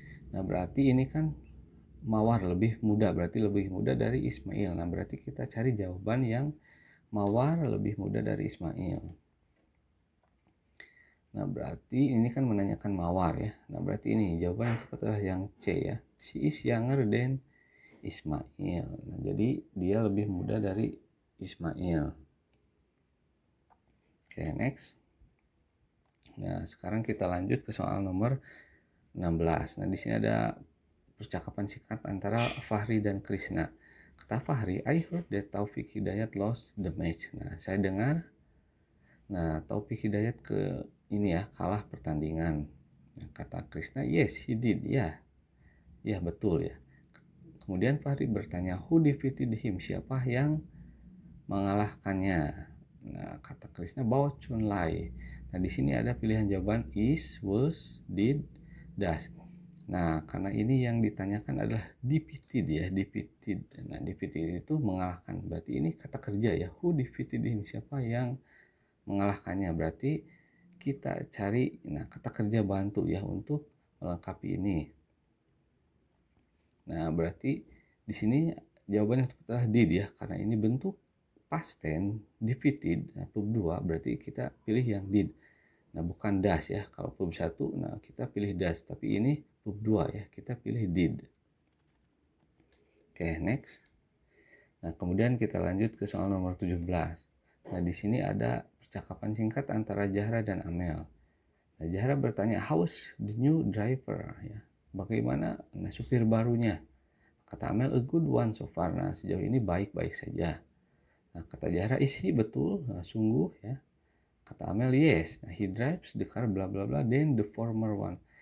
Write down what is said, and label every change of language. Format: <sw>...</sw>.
<id>Nah, berarti ini kan Mawar lebih muda, berarti lebih muda dari Ismail. Nah, berarti kita cari jawaban yang Mawar lebih muda dari Ismail. Nah, berarti ini kan menanyakan Mawar ya. Nah, berarti ini jawaban yang tepat adalah yang C ya.</id> <en>She is younger than Ismail.</en> <id>Nah, jadi dia lebih muda dari Ismail. Oke, next. Nah, sekarang kita lanjut ke soal nomor 16. Nah, di sini ada percakapan singkat antara Fahri dan Krisna.</id> <en>Kata Fahri, I heard that Taufik Hidayat lost the match.</en> <id>Nah, saya dengar Taufik Hidayat kalah pertandingan. Nah, kata Krisna,</id> <en>yes, he did.</en> <id>Ya, betul ya. Kemudian Fahri bertanya,</id> <en>who defeated him?</en> <id>Siapa yang mengalahkannya? Nah, kata Krisna, Bao Chun Lai. Nah, di sini ada pilihan jawaban is, was, did, does. Nah, karena ini yang ditanyakan adalah defeated ya, defeated. Nah, defeated itu mengalahkan. Berarti ini kata kerja ya,</id> <en>who defeated him?</en> <id>Siapa yang mengalahkannya? Berarti kita cari kata kerja bantu ya untuk melengkapi ini. Nah, berarti di sini jawaban yang tepat adalah did ya, karena ini bentuk past tense defeated. Nah, verb 2 berarti kita pilih yang did. Nah, bukan does ya. Kalau verb 1 kita pilih does, tapi ini verb 2 ya, kita pilih did. Oke, next. Nah, kemudian kita lanjut ke soal nomor 17. Nah, di sini ada percakapan singkat antara Zahra dan Amel. Nah, Zahra bertanya,</id> <en>how's the new driver</en> <id>ya? Bagaimana supir barunya?</id> <en>Kata Amel, a good one so far.</en> <id>Nah, sejauh ini baik-baik saja. Nah, kata Zahra, is he, betul? Nah, sungguh ya. Kata Amel, yes.</id> <en>Nah, he drives the car bla bla bla, then the former one.</en>